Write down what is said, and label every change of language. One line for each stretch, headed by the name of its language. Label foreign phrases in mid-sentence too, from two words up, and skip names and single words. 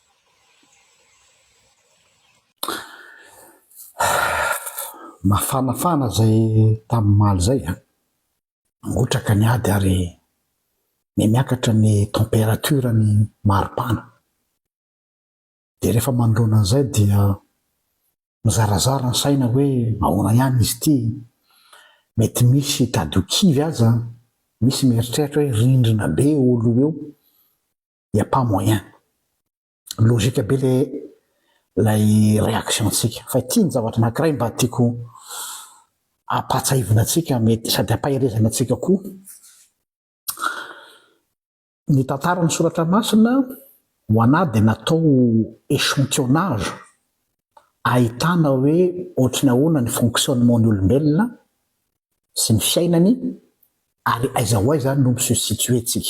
Malagasy: Mafanafana zay tamin'ny maly zay angotraka ny ady ary miakatra ny température ny maripana. Dia rehefa manoloana an'izay dia mizarazara ny saina hoe ahoana ihany izy ity, mety misy tadokivy aza, misy mieritreritra hoe rindrina be olo eo,
French: il n'y a pas moyen.
Malagasy: Logika be lay réaction-tsika. Fa ity ny zavatra anankiray mba tiako ampatsahivina antsika mety sady ampaherezana antsika koa. Ny tantara ny soratra masina ho anahy dia natao échantillonnage, ahitana hoe ohatry ny ahoana ny fonctionnement ny olombelona sy ny fiainany ary aiza ho aiza no misitué tsika.